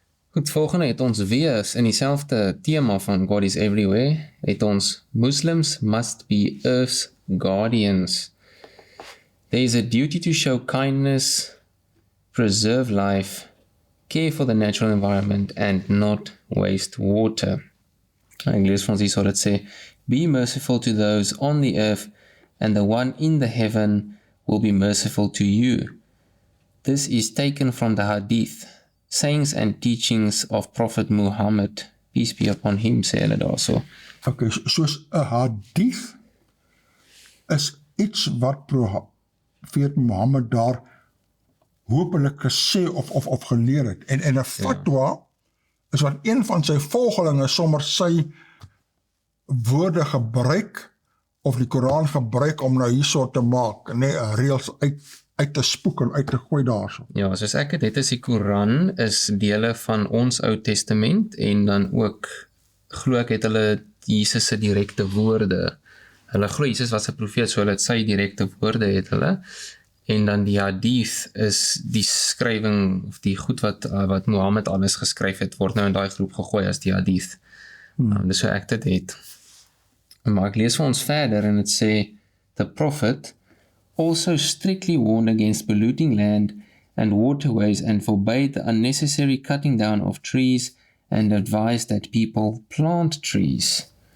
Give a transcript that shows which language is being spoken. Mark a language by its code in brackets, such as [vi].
[af] Goed, volgende het ons weer in dieselfde tema van [en] God is everywhere, [af] het ons [en] Muslims must be earth's guardians. There is a duty to show kindness, preserve life, care for the natural environment and not waste water. [af] Ek lees van ons hier dat sê, [en] be merciful to those on the earth and the one in the heaven will be merciful to you. This is taken from the Hadith, sayings and teachings of Prophet Muhammad, peace be upon him, [af] sê hulle daar so. Okay, soos 'n hadith is iets wat Profeet Mohammed daar hopelik gesê of geleer het. En 'n fatwa is wat een van sy volgelinge sommer sy woorde gebruik of die Koran gebruik om nou hierso te maak, reëls uit te spoek en uit te gooi daarso. Ja, soos ek het, is die Koran is dele van ons Ou Testament en dan ook glo ek het hulle Jesus se direkte woorde. Hulle glo Jesus was 'n profeet, so hulle het sy direkte woorde het hulle. En dan die hadith is die skrywing of die goed wat Mohammed alles geskryf het, word nou in daai groep gegooi as die hadith. Dis so ek dit het. Maar ek lees vir ons verder en dit sê, [en] the prophet also strictly warned against polluting land and waterways and forbade the unnecessary cutting down of trees and advised that people plant trees.